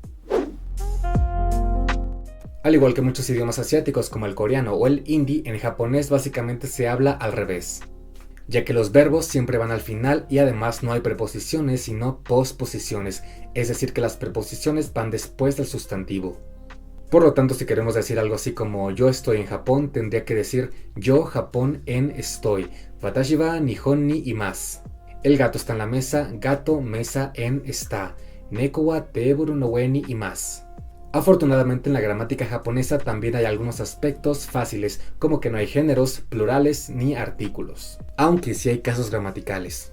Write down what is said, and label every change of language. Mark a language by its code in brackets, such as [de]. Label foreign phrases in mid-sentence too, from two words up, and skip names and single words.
[es] Al igual que muchos idiomas asiáticos como el coreano o el hindi, en japonés básicamente se habla al revés, ya que los verbos siempre van al final y además no hay preposiciones sino posposiciones, es decir que las preposiciones van después del sustantivo. Por lo tanto, si queremos decir algo así como yo estoy en Japón, tendría que decir yo Japón en estoy, [ja] 私は日本にいます. [es] El gato está en la mesa, gato mesa en está, [ja] 猫はテーブルの上にいます. [es] Afortunadamente en la gramática japonesa también hay algunos aspectos fáciles, como que no hay géneros, plurales ni artículos, aunque sí hay casos gramaticales.